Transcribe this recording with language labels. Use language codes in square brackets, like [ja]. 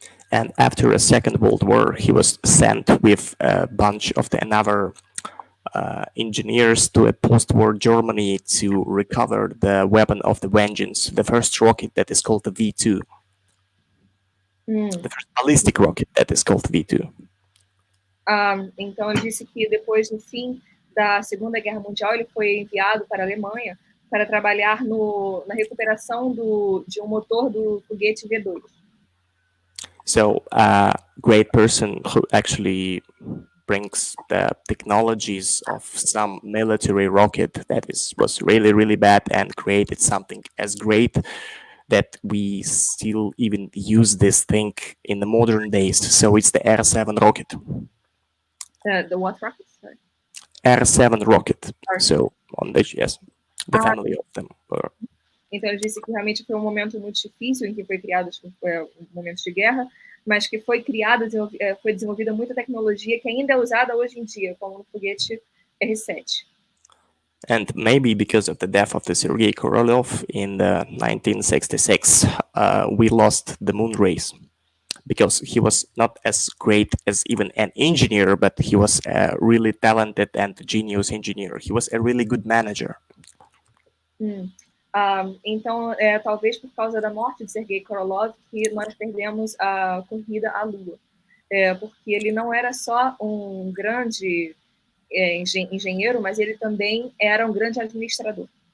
[en] And after a Second World War, he was sent with a bunch of the another engineers to a post-war Germany to recover the weapon of the vengeance, the first rocket that is called the V2. The first ballistic rocket that is called V2. [pt] Então ele disse que depois do fim da Segunda Guerra Mundial ele foi enviado para a Alemanha para trabalhar na recuperação de um motor do foguete V2. [en] So a great person who actually brings the technologies of some military rocket that was really, really bad and created something as great that we still even use this thing in the modern days. So it's the R7 rocket. The what rocket? Sorry. R7 rocket. So on the family of them. [pt] Então ele disse que realmente foi um momento muito difícil em que foi criado um momento de guerra, mas que foi desenvolvida muita tecnologia que ainda é usada hoje em dia, como no foguete R7. [en] And maybe because of the death of the Sergei Korolev in 1966, we lost the moon race. Because he was not as great as even an engineer, but he was a really talented and genius engineer. He was a really good manager. [pt] Então, talvez por causa da morte de Sergei Korolev que nós perdemos a corrida à Lua. Porque ele não era só um grande engenheiro, mas ele também era um grande administrador.